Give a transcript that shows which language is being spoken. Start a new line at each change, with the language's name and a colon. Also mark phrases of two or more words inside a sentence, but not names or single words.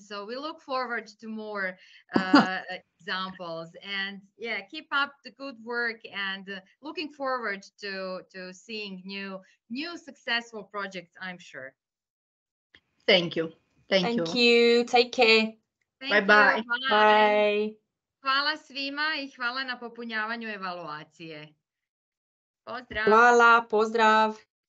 English: So we look forward to more examples, and yeah, keep up the good work, and looking forward to seeing new successful projects, I'm sure. Thank you. Thank you. you. Take care. Thank Bye-bye. you. Bye.
Croatian: Hvala svima i hvala na popunjavanju evaluacije. Pozdrav! Hvala, pozdrav.